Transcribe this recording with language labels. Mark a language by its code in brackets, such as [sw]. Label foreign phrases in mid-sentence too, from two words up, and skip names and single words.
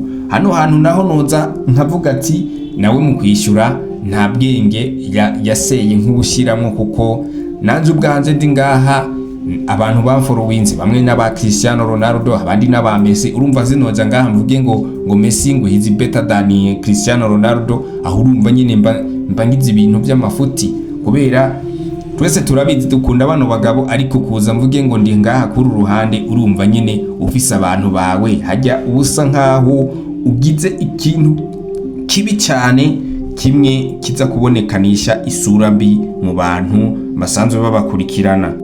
[rn] Hano hantu naho noza nkavuga ati nawe mu kwishura nta bwenge yaseye nk'ubushiramwo, kuko nanje ubwanje ndi ngaha abantu bamforowinze bamwe n'aba Cristiano Ronaldo, abandi n'aba Messi. Urumva zinoja ngaha mvuge ngo Messi ngo [en] hizi better than [rn] Cristiano Ronaldo, aho urumva nyine mba ngize ibintu by'amafuti, kubera twese turabizi dukunda bano bagabo, ariko kuza mvuge ngo ndi ngaha kuri ruhande, urumva nyine ufise abantu bawe hajya ubusa nkaho ugize ikintu kibi cyane, kimwe kiza kubonekanisha isura mbi mu bantu basanzwe babakurikirana.